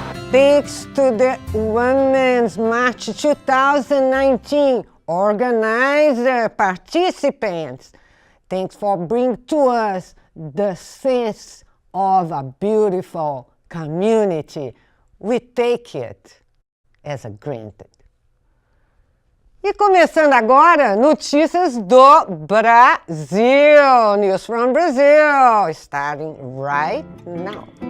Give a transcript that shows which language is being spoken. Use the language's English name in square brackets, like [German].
[English] Thanks to the Women's March 2019 organizer participants. Thanks for bringing to us the sense of a beautiful community. We take it as a granted. [Portuguese] E começando agora, notícias do Brasil. [English] News from Brazil, starting right now.